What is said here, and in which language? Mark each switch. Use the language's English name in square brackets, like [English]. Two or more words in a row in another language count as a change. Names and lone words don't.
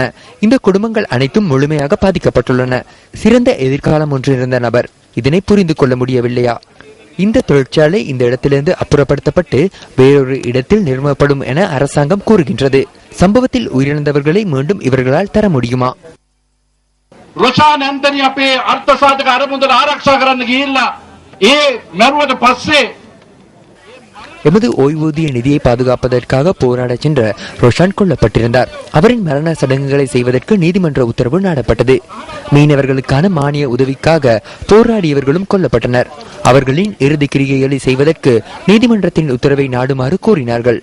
[Tamil] இந்த குடும்பங்கள் அனைத்தும் முழுமையாக பாதிக்கப்பட்டுள்ளன. சிறந்த எதிர்காலம் ஒன்றிருந்த நபர் இதனை புரிந்து கொள்ள முடியவில்லையா? இந்த தொழிற்சாலை இந்த இடத்திலிருந்து அப்புறப்படுத்தப்பட்டு வேறொரு இடத்தில் நிறுவப்படும் என அரசாங்கம் கூறுகின்றது. சம்பவத்தில் உயிரிழந்தவர்களை மீண்டும் இவர்களால் தர முடியுமா? [Sinhala] ரோஷான் ஆண்டனி අපේ අර්ථසාධක අරමුදල ආරක්ෂා කරන්න ගිහිල්ලා ඒ මරුවට පස්සේ [Tamil] எமது ஓய்வூதிய நிதியை பாதுகாப்பதற்காக போராட சென்ற ரோஷான் கொல்லப்பட்டிருந்தார். அவரின் மரண சடங்குகளை செய்வதற்கு நீதிமன்ற உத்தரவு நாடப்பட்டது. மீனவர்களுக்கான மானிய உதவிக்காக போராடியவர்களும் கொல்லப்பட்டனர். அவர்களின் இறுதி கிரிகைகளை செய்வதற்கு நீதிமன்றத்தின் உத்தரவை நாடுமாறு கோரினார்கள்.